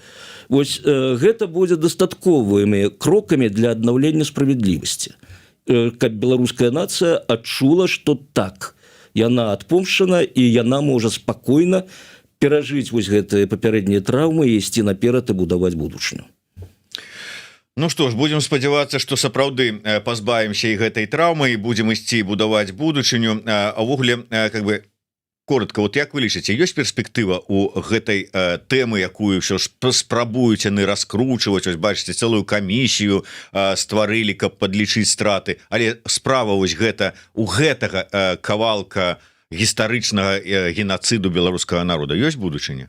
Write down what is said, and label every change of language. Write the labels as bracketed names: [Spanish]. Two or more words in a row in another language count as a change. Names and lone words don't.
[Belarusian] Вось гэта будзе дастатковымі крокамі для аднаўлення справядлівасці, каб беларуская нацыя адчула, што так, яна адпомшчана і яна можа спакойна перажыць вось гэтыя папярэднія траўмы і ісці наперад і будаваць будучыню. Ну што ж, будем спадзявацца, што сапраўды пазбавімся і гэтай траўмы і будзем ісці будаваць будучыню. А ўвогуле, [Russian] как бы коротко, [Belarusian] вот як вы лічыце, ёсць перспектыва у гэтай тэмы, якую ўсё ж спрабуюць яны раскручваць, ось бачыце, цэлую камісію стварылі, каб падлічыць страты, але справа вось гэта у гэтага кавалка гістарычнага геноциду беларускага народа ёсць будучыня?